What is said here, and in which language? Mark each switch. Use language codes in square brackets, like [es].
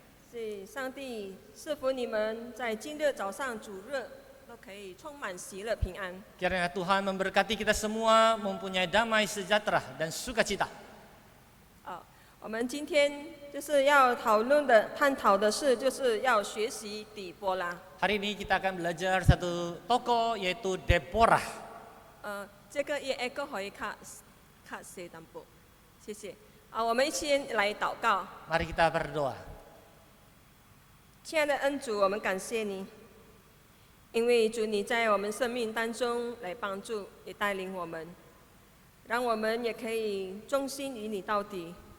[zh] 是上帝赐福你们，在今日早上主日都可以充满喜乐平安。 [id] Kiranya Tuhan memberkati kita semua mempunyai damai sejahtera dan sukacita. [zh] 我们今天就是要探讨的是，就是要学习底波拉。 [id] Hari ini kita akan belajar satu tokoh yaitu Deborah. [zh] 这个也可以看谁淡薄，谢谢。我们先来祷告。 [id] Mari kita berdoa. [zh] 亲爱的恩主，我们感谢你，因为主你在我们生命当中来帮助，也带领我们，让我们也可以忠心于你到底。